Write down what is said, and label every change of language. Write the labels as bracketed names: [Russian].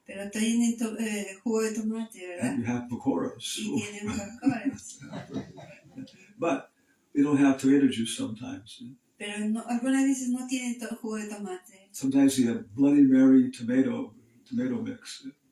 [Spanish] pero tienen jugo de tomate, [English] And you have pakoras. [Spanish] Y tienen Coca-Colas. [English] But they don't have tomato juice sometimes. [Spanish] Pero algunas veces no tienen jugo de tomate. [English] Sometimes you have Bloody Mary tomato mix.